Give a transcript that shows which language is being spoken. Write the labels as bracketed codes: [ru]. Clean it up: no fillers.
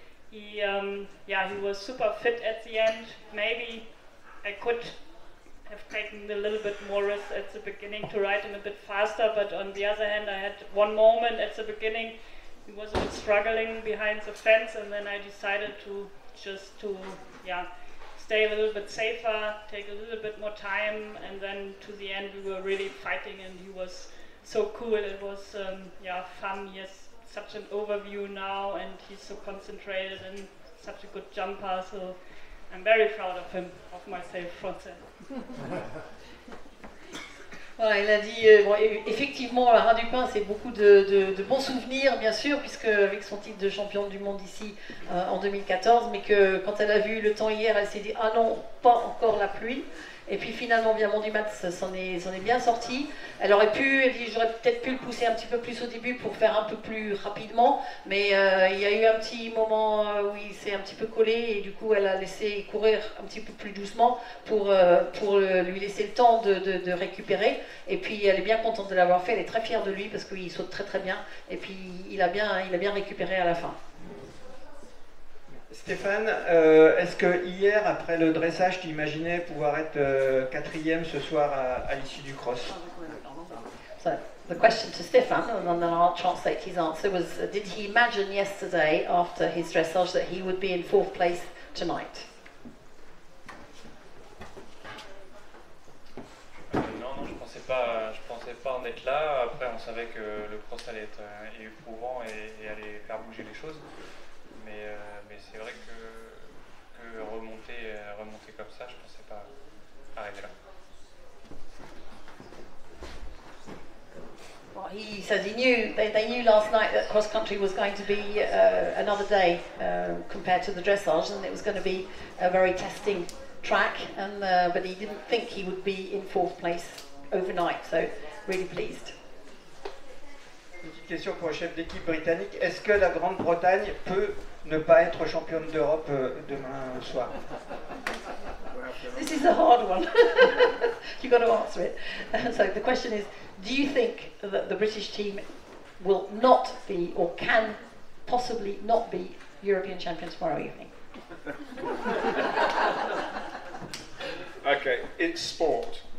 [en] He was super fit at the end. Maybe I could have taken a little bit more risk at the beginning to ride him a bit faster, but on the other hand, I had one moment at the beginning, he was a bit struggling behind the fence, and then I decided to stay a little bit safer, take a little bit more time, and then to the end we were really fighting, and he was so cool. It was fun. He has such an overview now, and he's so concentrated and such a good jumper, so I'm very proud of him, of myself, Français. [fr] Voilà, il a dit, effectivement, la Haras du Pin, c'est beaucoup de bons souvenirs, bien sûr, puisque avec son titre de championne du monde ici en 2014, mais que quand elle a vu le temps hier, elle s'est dit, ah non, pas encore la pluie. Et puis finalement, bien mon du mat s'en est bien sorti. Elle aurait pu, elle dit, j'aurais peut-être pu le pousser un petit peu plus au début pour faire un peu plus rapidement, mais il y a eu un petit moment où il s'est un petit peu collé et du coup elle a laissé courir un petit peu plus doucement pour lui laisser le temps de récupérer. Et puis elle est bien contente de l'avoir fait, elle est très fière de lui parce qu'il saute très bien et puis il a bien récupéré à la fin. Stéphane, est-ce que hier, après le dressage, tu imaginais pouvoir être quatrième ce soir à l'issue du cross? [en] So the question to Stefan, and then I'll translate his answer, was did he imagine yesterday, after his dressage, that he would be in fourth place tonight? [fr] Non, je pensais pas en être là. Après, on savait que le cross allait être éprouvant et allait faire bouger les choses. Mais c'est vrai que remonter comme ça, je pensais pas arriver là. [en] Well, he says he knew, they knew last night that cross country was going to be another day compared to the dressage, and it was going to be a very testing track, but he didn't think he would be in fourth place overnight, so really pleased. [fr] Une petite question pour le chef d'équipe britannique. Est-ce que la Grande-Bretagne peut ne pas être championne d'Europe demain soir? [en] This is a hard one. You've got to answer it. So the question is, do you think that the British team will not be, or can possibly not be, European champions tomorrow evening? Okay, it's sport.